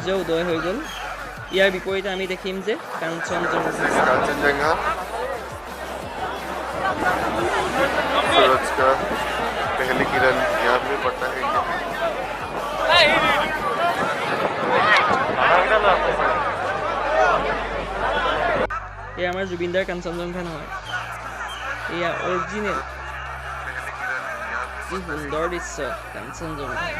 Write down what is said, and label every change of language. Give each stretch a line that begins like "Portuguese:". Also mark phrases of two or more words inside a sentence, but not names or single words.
Assamese: উদয় হৈ গ'ল ইয়াৰ বিপৰীতে আমি দেখিম যে কাঞ্চনজঙ্ঘা
Hindi: सूरज का पहली किरण यहाँ पे पड़ता है
Assamese: এয়া আমাৰ জুবিনদাৰ কাঞ্চনজঙ্ঘা নহয় এয়া অৰিজিনেল কি সুন্দৰ দৃশ্য কাঞ্চনজঙ্ঘা